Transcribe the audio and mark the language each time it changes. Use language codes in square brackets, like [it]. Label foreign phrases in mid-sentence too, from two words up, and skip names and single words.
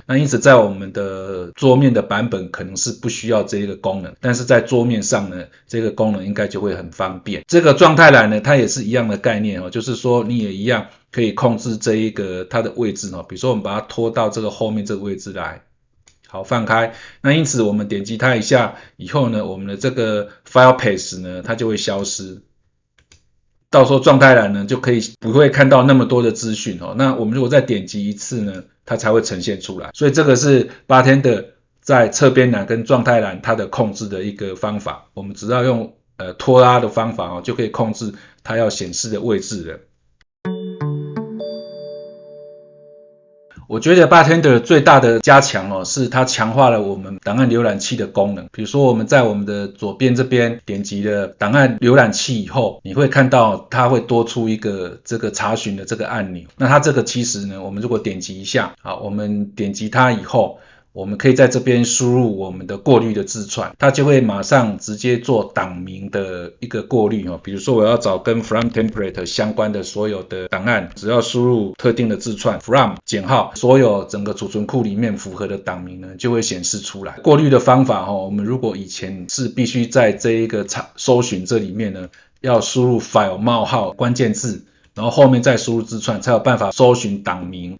[zh] 那因此在我們的桌面的版本可能是不需要這個功能，但是在桌面上呢，這個功能應該就會很方便。這個狀態欄呢，它也是一樣的概念，就是說你也一樣可以控制這一個它的位置，比如說我們把它拖到这個後面这個位置来，好，放開。那因此我們點擊它一下以後呢，我們的這個 [en] file path [zh] 呢，它就會消失。到時候狀態欄呢，就可以不會看到那麼多的資訊。那我們如果再點擊一次呢，它才會呈現出來。所以這個是 Bartender 在側邊欄跟狀態欄它的控制的一個方法。我們只要用拖拉的方法就可以控制它要顯示的位置了。我覺得 Bartender 最大的加強是它強化了我們檔案瀏覽器的功能。比如說我們在我們的左邊這邊點擊了檔案瀏覽器以後，你會看到它會多出一個這個查詢的這個按鈕。那它這個其實呢，我們如果點擊一下，好，我們點擊它以後，我們可以在這邊輸入我們的過濾的字串，它就會馬上直接做檔名的一個過濾。比如說我要找跟 [en] from template [zh] 相關的所有的檔案，只要輸入特定的字串 from 減號，所有整個儲存庫裡面符合的檔名呢就會顯示出來。過濾的方法我們如果以前是必須在這一個搜尋這裡面呢，要輸入 file 冒號關鍵字，然後後面再輸入字串才有辦法搜尋檔名。